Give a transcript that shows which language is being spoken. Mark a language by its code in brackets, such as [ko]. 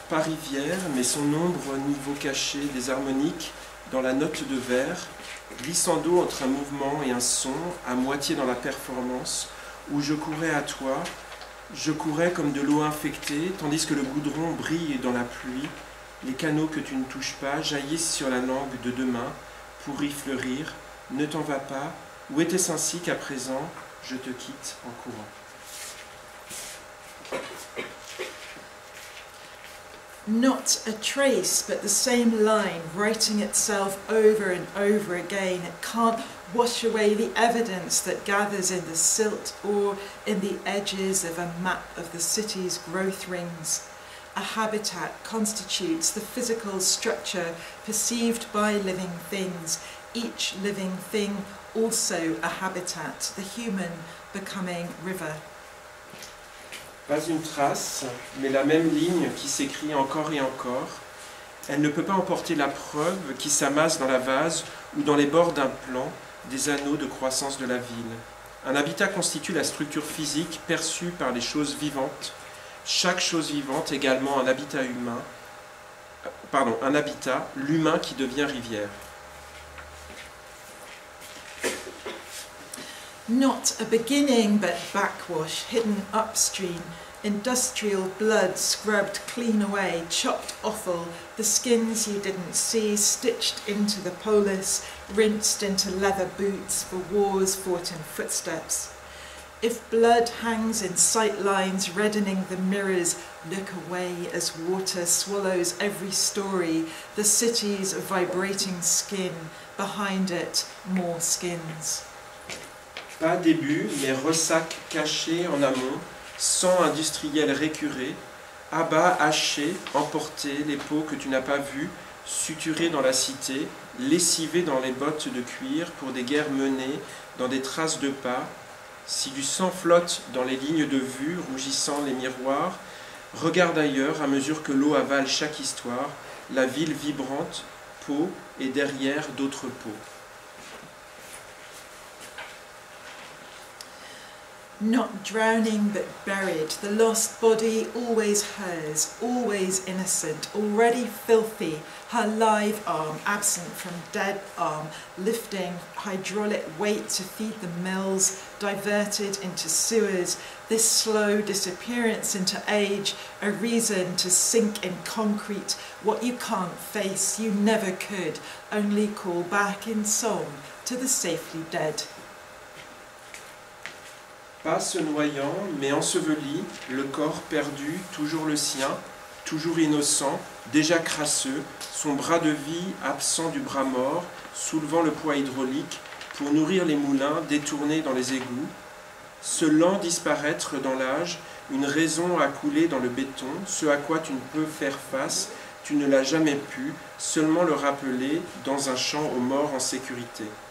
[fr] Pas rivière, mais son ombre au niveau caché des harmoniques dans la note de vers, glissando entre un mouvement et un son, à moitié dans la performance, où je courais à toi, je courais comme de l'eau infectée, tandis que le goudron brille dans la pluie, les canaux que tu ne touches pas jaillissent sur la langue de demain pour y fleurir. Ne t'en vas pas, ou était-ce ainsi qu'à présent, je te quitte en courant? [en] Not a trace, but the same line, writing itself over and over again. It can't wash away the evidence that gathers in the silt or in the edges of a map of the city's growth rings. A habitat constitutes the physical structure perceived by living things, each living thing also a habitat, the human becoming river. [fr] Pas une trace, mais la même ligne qui s'écrit encore et encore. Elle ne peut pas emporter la preuve qui s'amasse dans la vase ou dans les bords d'un plan des anneaux de croissance de la ville. Un habitat constitue la structure physique perçue par les choses vivantes. Chaque chose vivante également un habitat humain, un habitat, l'humain qui devient rivière. [en] Not a beginning, but backwash, hidden upstream, industrial blood scrubbed clean away, chopped offal, the skins you didn't see, stitched into the polis, rinsed into leather boots for wars fought in footsteps. If blood hangs in sight lines, reddening the mirrors, look away as water swallows every story, the city's vibrating skin, behind it more skins. [fr] Pas début, mais ressac caché en amont, sang industriel récuré, abats hachés, emportés, les peaux que tu n'as pas vues, suturées dans la cité, lessivées dans les bottes de cuir pour des guerres menées dans des traces de pas. Si du sang flotte dans les lignes de vue, rougissant les miroirs, regarde ailleurs à mesure que l'eau avale chaque histoire, la ville vibrante, peau et derrière d'autres peaux. [en] Not drowning but buried, the lost body always hers, always innocent, already filthy, her live arm absent from dead arm, lifting hydraulic weight to feed the mills, diverted into sewers, this slow disappearance into age, a reason to sink in concrete, what you can't face, you never could, only call back in song to the safely dead. [fr] Pas se noyant, mais enseveli, le corps perdu, toujours le sien, toujours innocent, déjà crasseux, son bras de vie absent du bras mort, soulevant le poids hydraulique pour nourrir les moulins détournés dans les égouts, ce lent disparaître dans l'âge, une raison à couler dans le béton, ce à quoi tu ne peux faire face, tu ne l'as jamais pu, seulement le rappeler dans un champ aux morts en sécurité.